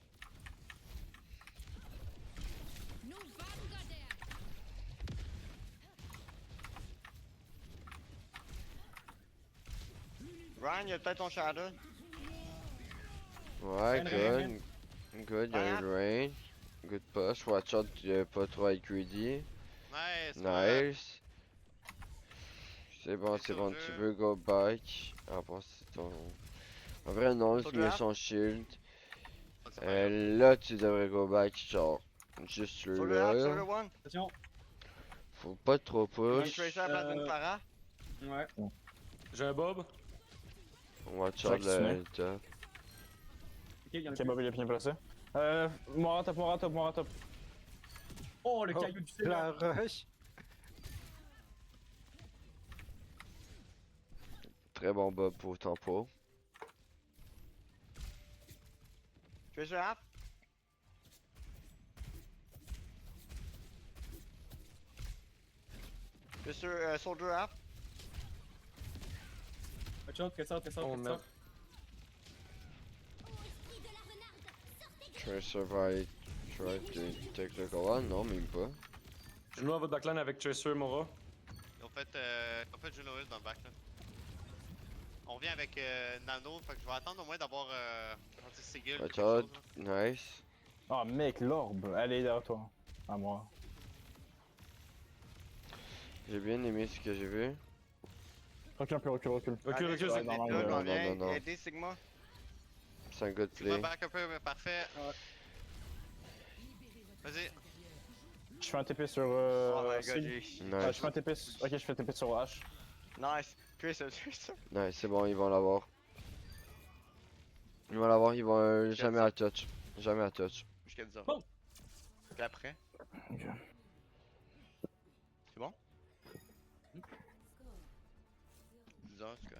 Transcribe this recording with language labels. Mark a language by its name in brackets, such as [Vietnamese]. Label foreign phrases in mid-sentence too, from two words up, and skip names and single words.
[French] Nu Vanguarder! Ryan, il a peut-être ton shadow. Ouais, Rien, [English] good. Good, [French] il y a eu le range. [English] Good push. Watch out, [French] pas trop être greedy. Nice! Ouais. Nice. C'est bon, C'est c'est au bon, jeu. tu veux [English] go back. [French] Ah bon, c'est ton... En vrai, non, il met Soldier son shield. C'est pas grave. Là, tu devrais [English] go back, [French] genre, juste Soldier là. [English] up, Soldier one. [French] Attention. Faut pas trop Une push. Tracer à la place d'une Pharah. Ouais. J'ai un Bob. [English] Watch Jack out [French] le Snake. top. Ok, il y en a Ok, plus. Bob il est bien placé. Mora top. Oh, le Oh, caillou du la ciel. rush. Très bon bob pour tempo. [English] Tracer up. Tracer, Soldier up. Watch out, [French] fais ça. Oh merde. Tracer va [English] try to take the goal. [French] Non, même pas. Je joue à votre backline avec Tracer Mora. Ils ont fait Juno Hill dans le back là. On revient avec Nano, fait que je vais attendre au moins d'avoir Sigil. [English] Watch out. Nice. [French] Oh mec, l'orbe, elle est derrière toi. À moi. J'ai bien aimé ce que j'ai vu. Recule un peu, recule. Recule, Allez, recule, ouais, c'est non, non, non, non, on vient non. aider Sigma. C'est un good Sigma play. back un peu, mais parfait. Vas-y. Je fais un TP sur. [English] Oh my god, [French] Sig. j'ai. Nice. Je fais un TP. Ok, je fais un TP sur H. Nice. Tracer. Nice, c'est bon, ils vont l'avoir. Ils vont l'avoir, ils vont jamais à touch. Jamais à touch. Jusqu'à 10 heures. Bon. Puis après. Ok. C'est bon? 10 heures, c'est correct.